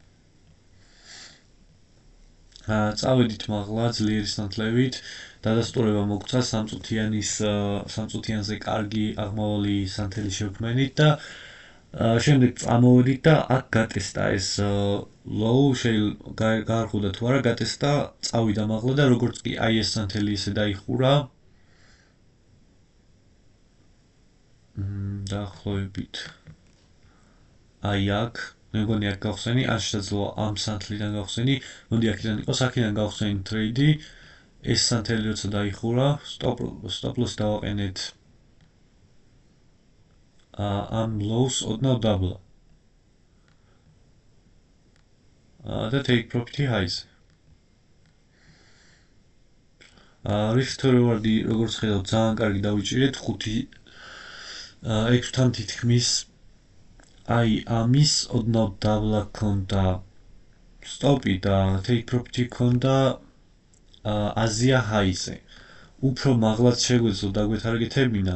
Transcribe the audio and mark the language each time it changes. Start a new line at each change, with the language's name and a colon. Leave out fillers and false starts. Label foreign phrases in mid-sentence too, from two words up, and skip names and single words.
Georgian: წავედით მაღლა ძლიერი სანთლებით, დადასტურება მოგცა 3 წუთიანზე კარგი აღმავალი სანთელი შევქმნით და შემდეგ წამოვედით და აქ გატესტა ეს low, გაარღვდა თუ არა, გატესტა, წავიდა მაღლა და როგორც კი აი ეს სანთელი ესე დაიხურა, დაახლოებით აი აქ, მეგონი აქ გავხსენი, ან შესაძლოა ამ სანთლიდან გავხსენი, მოდი აქედან იყოს, აქედან გავხსენი ტრეიდი, ეს სანთელი როცა დაიხურა,
English: stop loss
Georgian: დავაყენეთ ამ lows ოდნავ დაბლა.
English: და take profit highs. risk to reward-
Georgian: ი როგორც ხედავთ ძალიან კარგი დავიჭირეთ 6-თან თითქმის აი ამის ოდნავ დაბლა ქონდა stop-ი და
English: take profit-
Georgian: ი ქონდა
English: Asia high-
Georgian: ზე. უფრო მაღლაც შეგვეძლო დაგვეთარგეთებინა.